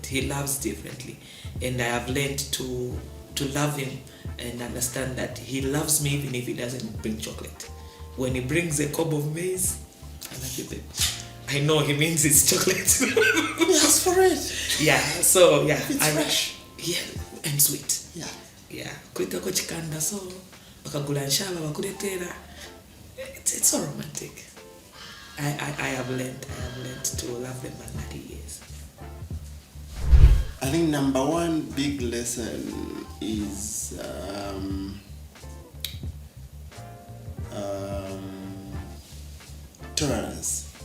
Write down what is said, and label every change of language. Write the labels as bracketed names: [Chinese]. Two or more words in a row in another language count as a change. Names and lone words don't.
[English] He loves differently, and I have learned to love him and understand that he loves me even if he doesn't bring chocolate. When he brings a cob of maize, I know he means it's chocolate. Yes, for it. Yeah, so yeah. It's fresh. Yeah, and sweet. Yeah. [Bemba] Kulitako Chigandes, so bakagula nshala bakuletera. [English] It's so romantic. I have learned to love the man that he is. I think number 1 big lesson is tolerance.